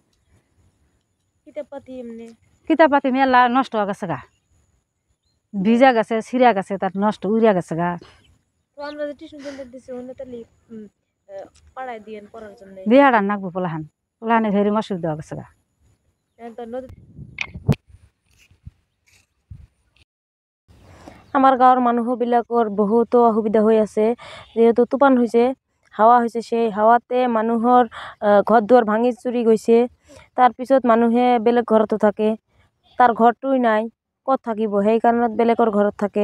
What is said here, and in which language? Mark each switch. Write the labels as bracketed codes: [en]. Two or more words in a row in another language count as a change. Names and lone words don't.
[bn] কিতাব পাতি মেলা নষ্ট হয়ে গেছে গা, ভিজা গেছে, ছিঁড়া গেছে, তার নষ্ট উড়িয়া গেছে গা। দিহাড়া নাকবো পোলাহান, পোলাহানের হেরম অসুবিধা হয়ে গেছে গা। [as] আমাৰ গাঁৱৰ মানুহবিলাকৰ বহুতো অসুবিধা হৈ আছে, যেহেতু তুফান হৈছে, হাৱা হৈছে। সেই হাৱাতে মানুহৰ ঘৰ দুৱাৰ ভাঙি চুৰি গৈছে। তাৰপিছত মানুহে বেলেগ ঘৰতো থাকে, তাৰ ঘৰটোই নাই, ক'ত থাকিব, সেই কাৰণত বেলেগৰ ঘৰত থাকে।